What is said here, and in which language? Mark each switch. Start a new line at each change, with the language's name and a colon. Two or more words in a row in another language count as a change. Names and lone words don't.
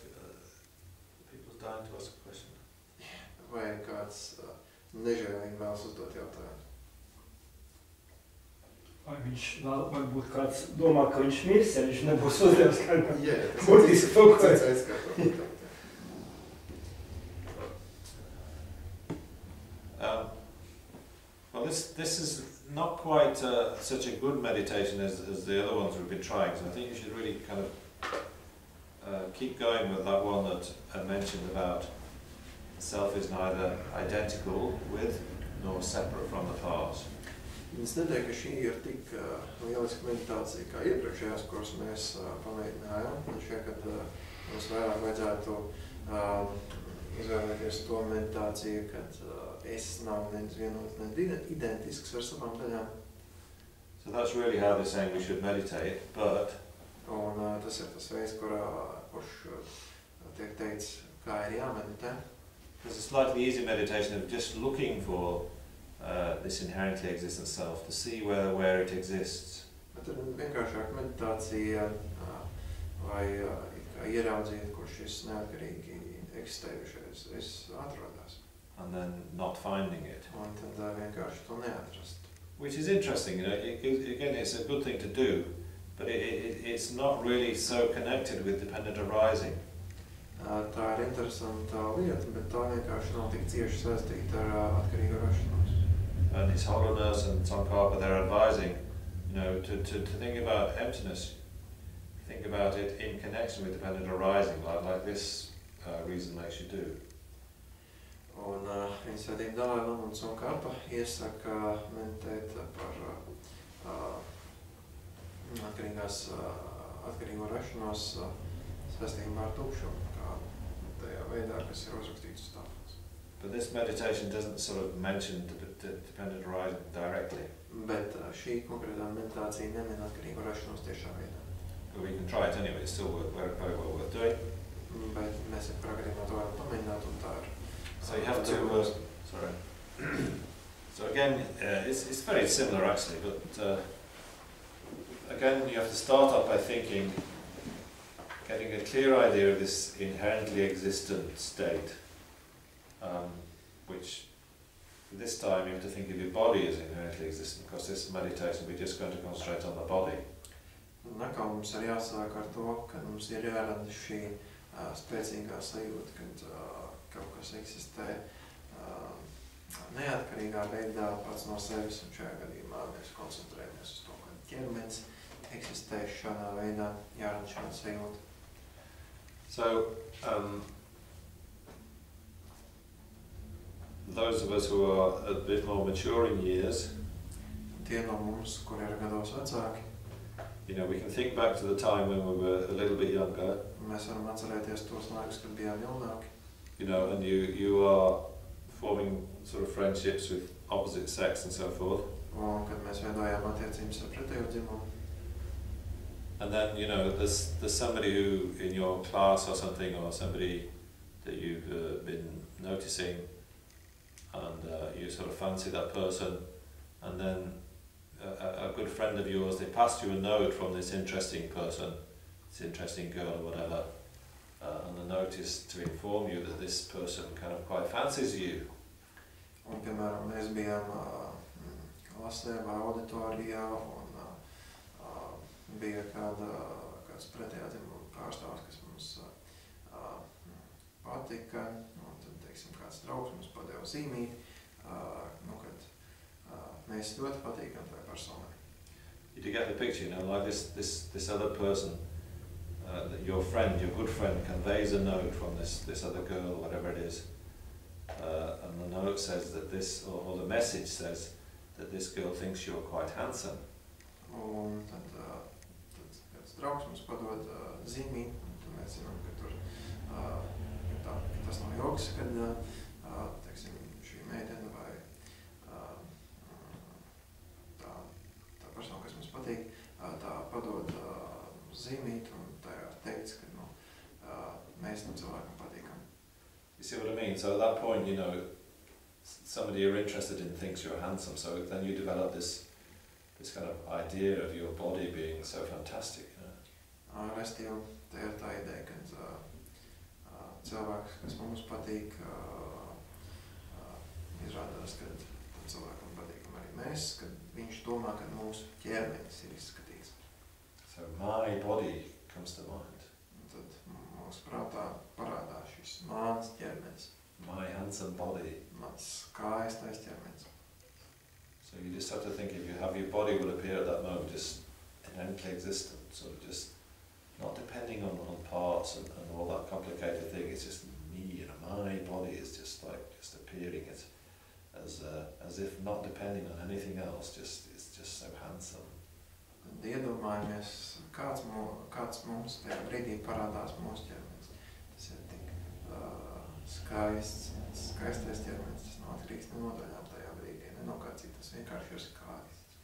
English: People's dying to ask a question.
Latvian: Vai kāds nežēlīgi vēlas uzdot jautājumu? Vai viņš vēl, varbūt kāds domā, ka viņš mirs, ja viņš nebūs uzdevis kādam Tas būtisku kaut ko.
English: Well, this is not quite such a good meditation as the other ones we've been trying, so I think you should really kind of keep going with that one that I mentioned about the self is neither identical with nor separate from the past.
Latvian: Es neteiktu, ka šī ir tik lieliska meditācija, kā iepriekšējās, kuras mēs pamēģinājām. Man šķiet, ka mums vairāk vajadzētu izvēlēties to meditāciju, kad es nav nevienot, ne identisks ar savām daļām.
English: So that's really how they're saying we should meditate, but
Latvian: Un tas ir tas veids, kurš tiek teikts, kā ir jāmeditē.
English: there's a slightly easier meditation of just looking for this inherently existent self, to see where it exists.
Latvian: Bet ir vienkāršāk meditācija, vai ieraudzīt, kur šis neatkarīgi eksistējušais es atrodas.
English: And then not finding it.
Latvian: Un tad vienkārši to neatrast.
English: Which is interesting, you know, again it's a good thing to do, but it's not really so connected with dependent arising.
Latvian: Tā ir interesanta lieta, bet tā vienkārši nav tik cieši saistīta ar atkarīgu rašanos.
English: And its hollowness and Tsongkhapa, they're advising, you know, to think about emptiness, think about it in connection with dependent arising, like this reason makes you do.
Latvian: Un viņa svētība Dalai Lama un Tsongkhapa iesaka meditēt par atkarīgo rašanos saistībā ar tukšumu, kā tajā veidā, kas ir uzrakstīts uz tālpas.
English: But this meditation doesn't sort of mention dependent arising directly.
Latvian: Bet šī konkrētā meditācija nemin atkarīgo rašanos tiešā veidā.
English: But we can try it anyway, it's still very well worth doing.
Latvian: Bet mēs jebkurā gadījumā to varam pamēģināt un tā ir.
English: So you have to, sorry. So again, it's very similar actually, but again you have to start off by thinking, getting a clear idea of this inherently existent state, which this time you have to think of your body as inherently existent, because this meditation we're just going to concentrate on the body.
Latvian: Nākamā mums ir jāsāk ar to, ka mums ir jārada šī spēcīgā sajūta, kad kaut kas eksistē neatkarīgā veidā pats no sevis, un šajā gadījumā mēs koncentrējamies uz to, ka ķermenis eksistē šādā veidā, jārada šāda sajūta.
English: So, those of us who are a bit more mature in years,
Latvian: Tie no mums, kuri ir gados vecāki,
English: you know, we can think back to the time when we were a little bit younger,
Latvian: mēs varam atcerēties tos laikus, kad bijām jaunāki,
English: you know, and you are forming sort of friendships with opposite sex and so forth.
Latvian: un kad mēs veidojām attiecības ar pretējo dzimumu.
English: And then, you know, there's somebody who in your class or something, or somebody that you've been noticing, and you sort of fancy that person, and then a good friend of yours, they passed you a note from this interesting person, this interesting girl or whatever, and the note is to inform you that this person kind of quite fancies you.
Latvian: Un, piemēram, mēs bijām klasē vai auditorijā, un bija kāds pretējā dzimuma pārstāvs, kas mums patika, un tad, teiksim, kāds draugs mums padeva zīmīt, kad mēs ļoti patīkam tai personai.
English: You get the picture, you know, like this other person, your friend, your good friend, conveys a note from this other girl, whatever it is, and the note says that this, or the message says that this girl thinks you're quite handsome.
Latvian: Un tad kāds draugs mums padod zīmīt, un tad mēs zinām, ka tur ka tas nav joks, kad, teiksim, šī meitene vai tā persona, kas mums patīk, tā padod zīmīt, un tajā teica, ka mēs tam cilvēkam patīkam.
English: You see what I mean? So at that point, you know, somebody you're interested in thinks you're handsome, so then you develop this kind of idea of your body being so fantastic, you know.
Latvian: Restīvi, tā ir tā ideja, ka cilvēks, kas mums patīk, izrādās, ka tam cilvēkam patīkam arī mēs, kad viņš domā, ka mūsu ķermenis ir izskatīts.
English: So my body comes to mind.
Latvian: Un tad mūsu prātā parādās šis mans ķermenis,
English: My handsome body.
Latvian: mans skaistais ķermenis.
English: So you just have to think, if you have your body will appear at that moment just inherently existent, sort of just not depending on parts and all that complicated thing. It's just me, you know, my body is just appearing as if not depending on anything else. It's just so handsome.
Latvian: Tad iedomājamies, kāds mums tajā brīdī parādās mūsu ķermenis. Tas ir tik skaistais ķermenis, tas nav atkarīgs ne no daļām tajā brīdī, ne no kā citas, vienkārši ir skaists.